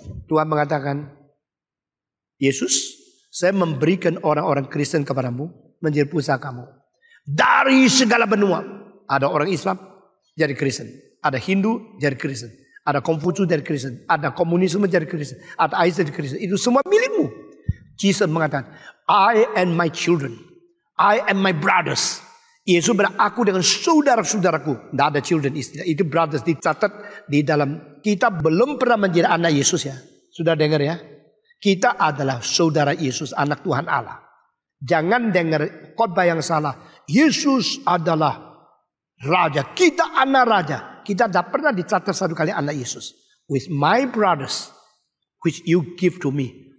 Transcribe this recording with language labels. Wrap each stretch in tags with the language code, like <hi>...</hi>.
<id>Tuhan mengatakan, Yesus, saya memberikan orang-orang Kristen kepadamu menjadi pusakamu. Dari segala benua. Ada orang Islam jadi Kristen. Ada Hindu jadi Kristen. Ada Konfusius dari Kristen. Ada komunisme dari Kristen. Ada Islam dari Kristen. Itu semua milikmu.</id> <en>Jesus</en> <id>mengatakan,</id> <en>I and my children. I and my brothers.</en> <id>Yesus bilang, aku dengan saudara-saudaraku. Tidak ada children istilah. Itu brothers dicatat di dalam kitab. Belum pernah menjadi anak Yesus ya. Sudah dengar ya. Kita adalah saudara Yesus, anak Tuhan Allah. Jangan dengar khotbah yang salah. Yesus adalah raja. Kita anak raja. Kita tidak pernah dicatat satu kali anak Yesus.</id> <en>With my brothers, which you give to me.</en>